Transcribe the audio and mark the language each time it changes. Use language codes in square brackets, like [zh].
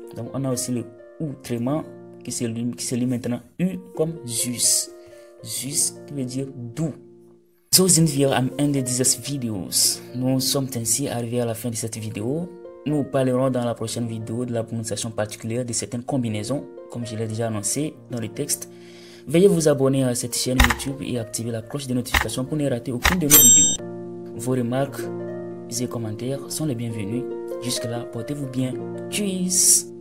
[fr] Donc, on a aussi le U tréma qui se lit maintenant U comme Zus. Zus qui veut dire doux. [de] So sind wir am Ende dieses Videos. [fr] Nous sommes ainsi arrivés à la fin de cette vidéo. Nous parlerons dans la prochaine vidéo de la prononciation particulière de certaines combinaisons, comme je l'ai déjà annoncé dans le texte. Veuillez vous abonner à cette chaîne YouTube et activer la cloche de notification pour ne rater aucune de nos vidéos. Vos remarques et commentaires sont les bienvenus. Jusque là, portez-vous bien. Tchuss!